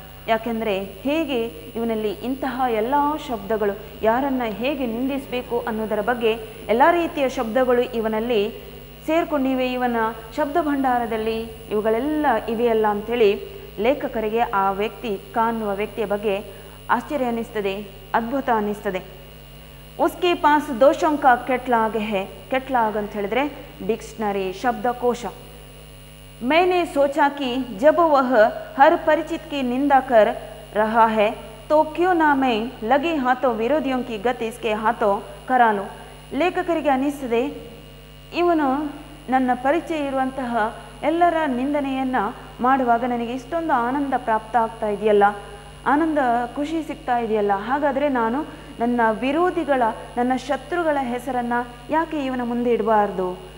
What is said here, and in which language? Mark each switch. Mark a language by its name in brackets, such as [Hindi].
[Kannada] ಯಾಕೆಂದರೆ ಹೇಗೆ ಇವನಲ್ಲಿ ಇಂತಹ ಎಲ್ಲ ಶಬ್ದಗಳು, ಯಾರನ್ನು ಹೇಗೆ ನಿಂದಿಸಬೇಕು ಅನ್ನೋದರ ಬಗ್ಗೆ ಎಲ್ಲ ರೀತಿಯ ಶಬ್ದಗಳು ಇವನಲ್ಲಿ ಸೇರ್ಕೊಂಡಿವೆ, ಇವನ ಶಬ್ದ ಭಂಡಾರದಲ್ಲಿ ಇವುಗಳೆಲ್ಲ ಇವೆಯಲ್ಲ ಅಂಥೇಳಿ ಲೇಖಕರಿಗೆ ಆ ವ್ಯಕ್ತಿ ಕಾಣುವ ವ್ಯಕ್ತಿಯ ಬಗ್ಗೆ ಆಶ್ಚರ್ಯ ಅನ್ನಿಸ್ತದೆ, ಅದ್ಭುತ ಅನ್ನಿಸ್ತದೆ. [Hindi] ಉಸ್ಕೆ ಪಾಸ್ ದೋಷೋಂ ಕಾ ಕೆಟ್ಲಾಗ್ ಹೈ. [Kannada] ಕೆಟ್ಲಾಗ್ ಅಂತ ಹೇಳಿದ್ರೆ ಡಿಕ್ಷನರಿ, ಶಬ್ದಕೋಶ. [Hindi] मैंने सोचा कि जब वह हर परिचित की निंदा कर रहा है तो क्यों ना मैं लगे हाथों विरोधियों की गति इसके हाथों करा लूं. [Kannada] ಲೇಖಕರಿಗೆ ಅನ್ನಿಸ್ತದೆ ಇವನು ನನ್ನ ಪರಿಚಯ ಇರುವಂತಹ ಎಲ್ಲರ ನಿಂದನೆಯನ್ನು ಮಾಡುವಾಗ ನನಗೆ ಇಷ್ಟೊಂದು ಆನಂದ ಪ್ರಾಪ್ತ ಆಗ್ತಾ ಇದೆಯಲ್ಲ, ಆನಂದ ಖುಷಿ ಸಿಗ್ತಾ ಇದೆಯಲ್ಲ, ಹಾಗಾದರೆ ನಾನು ನನ್ನ ವಿರೋಧಿಗಳ, ನನ್ನ ಶತ್ರುಗಳ ಹೆಸರನ್ನು ಯಾಕೆ ಇವನ ಮುಂದೆ ಇಡಬಾರ್ದು?